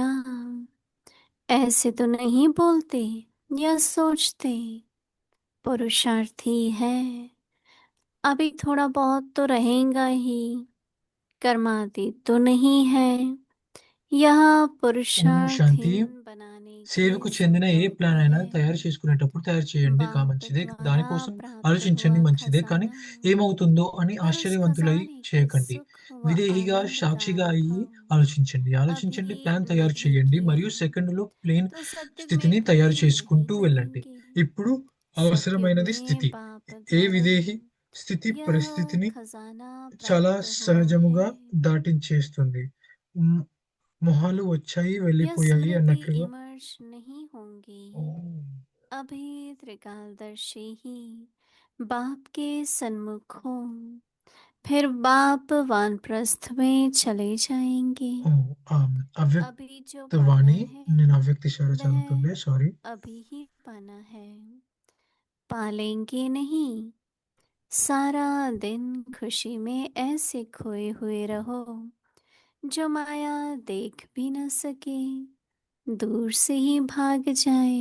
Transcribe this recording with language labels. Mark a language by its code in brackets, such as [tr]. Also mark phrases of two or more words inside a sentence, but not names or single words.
[hi] ऐसे तो नहीं बोलते या सोचते, पुरुषार्थी है। अभी थोड़ा बहुत तो रहेगा ही, कर्मातीत तो नहीं है। यह [te] ఓం శాంతి. [hi] पुरुषार्थहीन बनाने के [te] సేవకు చెందిన ఏ ప్లాన్ [hi] समझौते [te] అయినా [hi] हैं। [te] తయారు చేసుకునేటప్పుడు తయారు చేయండి [hi] बाप [te] మంచిదే, [hi] द्वारा [te] దానికోసం [hi] प्राप्त [te] ఆలోచించండి [hi] हुआ [te] మంచిదే, కానీ [hi] खजाना, [te] ఏమవుతుందో అని [hi] पर उस [te] ఆశ్చర్యవంతులై [hi] खजाने के [te] చేయకండి. [hi] सुख व [te] విదేహిగా [hi] आनंद का [te] సాక్షిగా అయ్యి [hi] अनुभव [te] ఆలోచించండి. ఆలోచించండి, [hi] अभी [te] ప్లాన్ తయారు [hi] नहीं [te] చేయండి [hi] किया [te] మరియు సెకండ్లో ప్లేన్ [hi] तो सत्युग में [te] స్థితిని తయారు [hi] कभी नहीं [te] చేసుకుంటూ వెళ్ళండి. [hi] करेंगे। [te] ఇప్పుడు [hi] सत्युग [te] అవసరమైనది స్థితి. [hi] में बाप [te] ఏ [hi] द्वारा [te] విదేహి స్థితి [hi] यह [te] పరిస్థితిని [hi] खजाना [te] చాలా [hi] प्राप्त हुआ है। [te] సహజముగా దాటించేస్తుంది. మ్, మొహాలు వచ్చాయి [hi] यह [te] వెళ్ళిపోయాయి [hi] स्मृति [te] అన్నట్లుగా. [hi] इमर्ज नहीं होंगी। [te] ఓం. [hi] अभी त्रिकालदर्शी ही बाप के सन्मुख हो, फिर बाप वानप्रस्थ में चले जाएंगे। [te] ఓహ్! అవ్యక్త [hi] अभी जो पाना [te] వాణి. [hi] है [te] నేను అవ్యక్త ఇషారా [hi] वह [te] చదువుతుండే. సారీ. [hi] अभी ही पाना है, पालेंगे नहीं। सारा दिन खुशी में ऐसे खोए हुए रहो जो माया देख भी न सके, दूर से ही भाग जाए।